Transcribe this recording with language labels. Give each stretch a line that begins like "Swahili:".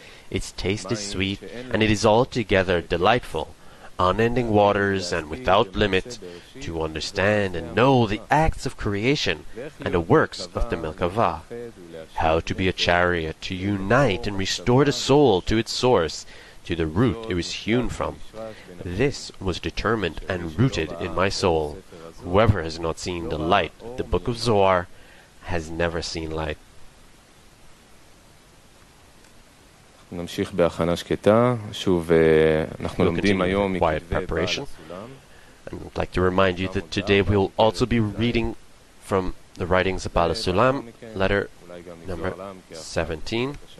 English: Its taste is sweet, and it is altogether delightful, unending waters and without limit, to understand and know the acts of creation and the works of the Merkavah, how to be a chariot, to unite and restore the soul to its source, to the root it was hewn from. This was determined and rooted in my soul. Whoever has not seen the light of the book of Zohar has never seen light.
Hebrew: נמשיך בהכנה שקטה. שוב, אנחנו לומדים היום מכתבי בעל הסולם.
English: And I'd like to remind you that today we'll also be reading from the writings of Baal Sulam, letter number 17.